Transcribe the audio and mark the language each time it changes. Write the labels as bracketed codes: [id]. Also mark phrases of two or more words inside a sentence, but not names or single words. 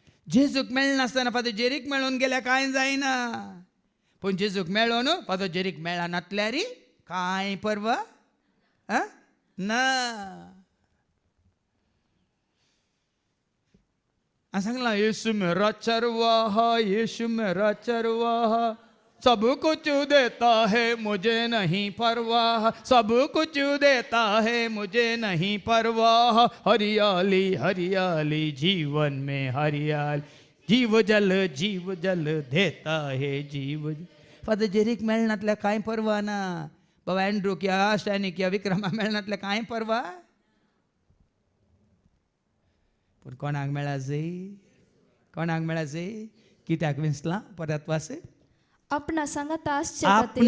[kok] जेजूक मेळनासतना फादर जेरीक मेळून गेल्या कांय जायना, पूण जेजूक मेळोन फादर जेरीक मेळ्ळा नातल्यार कांय परवा ना. [hi] सांगला यीशु मेरा चरवाहा, यीशु मेरा चरवाहा, सब कुछ देता है मुझे नहीं परवाह, सब कुछ देता है मुझे नहीं परवाह, हरियाली हरियाली जीवन में हरियाली, जीव जल देता है जीव. [kok] फादर जेरीक मेळनातल्या कांय परवा ना. बाबा एंड्रू किंवा स्टॅनी किंवा विक्रमा मेळनातल्या कांय परवा, पूण कोणाक मेळा जाय, कोणाक मेळा जाय. कित्याक विंसला परत वास आपणा सांगाता आसचे खातीर